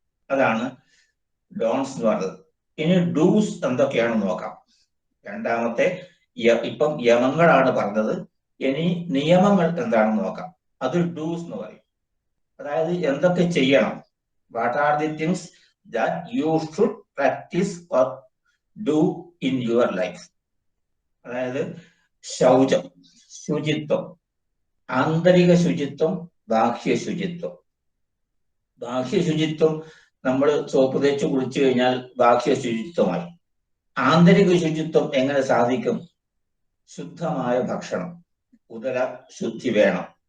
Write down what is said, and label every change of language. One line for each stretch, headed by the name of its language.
Malayalam: അതാണ് ഡോൺസ് എന്ന് പറഞ്ഞത്. ഇനി ഡൂസ് എന്തൊക്കെയാണെന്ന് നോക്കാം. രണ്ടാമത്തെ ഇപ്പം യമങ്ങളാണ് പറഞ്ഞത്. ഇനി നിയമങ്ങൾ എന്താണെന്ന് നോക്കാം. അത് ഡൂസ് എന്ന് പറയും. അതായത് എന്തൊക്കെ ചെയ്യണം.
English: What are the things that you should practice or do in your life.
Malayalam: അതായത് ശൗചം, ശുചിത്വം, ആന്തരിക ശുചിത്വം, ബാഹ്യ ശുചിത്വം. ബാഹ്യ ശുചിത്വം നമ്മൾ സോപ്പ് തേച്ച് കുളിച്ചു കഴിഞ്ഞാൽ ബാഹ്യ ശുചിത്വമായി. ആന്തരിക ശുചിത്വം എങ്ങനെ സാധിക്കും? ശുദ്ധമായ ഭക്ഷണം, ഉദര ശുദ്ധി വേണം.